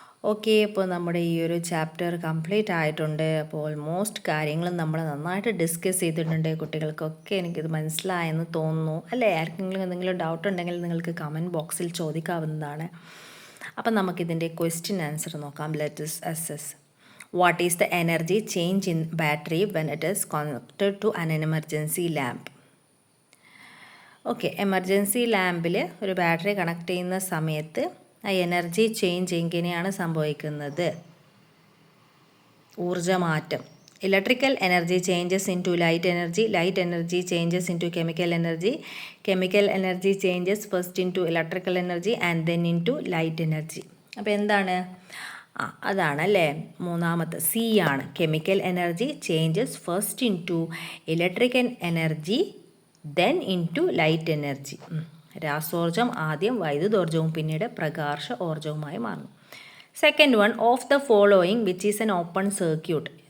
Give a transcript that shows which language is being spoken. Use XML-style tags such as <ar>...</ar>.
<ml>Okay, അപ്പോൾ നമ്മുടെ ഈ ഒരു ചാപ്റ്റർ കംപ്ലീറ്റ് ആയിട്ടുണ്ട്. അപ്പോൾ ഓൾമോസ്റ്റ് കാര്യങ്ങളും നമ്മൾ നന്നായിട്ട് ഡിസ്കസ് ചെയ്തിട്ടുണ്ട്. കുട്ടികൾക്കൊക്കെ എനിക്കിത് മനസ്സിലായെന്ന് തോന്നുന്നു അല്ലേ. ആർക്കെങ്കിലും എന്തെങ്കിലും ഡൗട്ട് ഉണ്ടെങ്കിൽ നിങ്ങൾക്ക് കമൻറ്റ് ബോക്സിൽ ചോദിക്കാവുന്നതാണ്. അപ്പം നമുക്കിതിൻ്റെ ക്വസ്റ്റ്യൻ ആൻസർ നോക്കാം.</ml> <en>Let us assess. What is the energy change in battery when it is connected to an emergency lamp?</en> <ml>Okay, emergency ലാമ്പിൽ ഒരു ബാറ്ററി കണക്ട് ചെയ്യുന്ന സമയത്ത് ആ എനർജി ചേഞ്ച് എങ്ങനെയാണ് സംഭവിക്കുന്നത്? ഊർജ്ജമാറ്റം.</ml> <en>Electrical energy changes into light energy changes into chemical energy changes first into electrical energy and then into light energy.</en> <ml>അപ്പോൾ എന്താണ്? അതാണല്ലേ മൂന്നാമത്തെ സി ആണ്.</ml> <en>Chemical energy changes first into electrical energy then into light energy.</en> <ml>രാസോർജം ആദ്യം വൈദ്യുതോർജവും പിന്നീട് പ്രകാശ ഊർജവുമായി മാറുന്നു.</ml> <en>Second one, of the following which is an open circuit.</en>